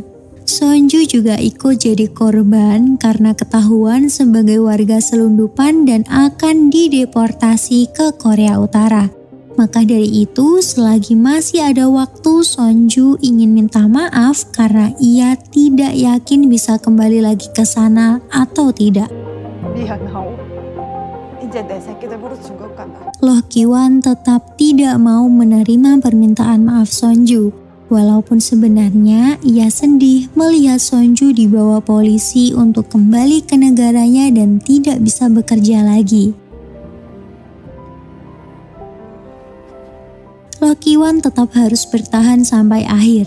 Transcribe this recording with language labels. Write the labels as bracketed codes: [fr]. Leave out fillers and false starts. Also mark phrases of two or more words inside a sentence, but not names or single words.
[id] Sonju juga ikut jadi korban karena ketahuan sebagai warga selundupan dan akan dideportasi ke Korea Utara. Maka dari itu, selagi masih ada waktu, Sonju ingin minta maaf karena ia tidak yakin bisa kembali lagi ke sana atau tidak. [ko] 미안하오. 이제 내 새끼들 버릇 준 것 같다. [id] Loh Ki-wan tetap tidak mau menerima permintaan maaf Sonju. Walaupun sebenarnya ia sedih melihat Sonju dibawa polisi untuk kembali ke negaranya dan tidak bisa bekerja lagi. Loh Ki-wan tetap harus bertahan sampai akhir.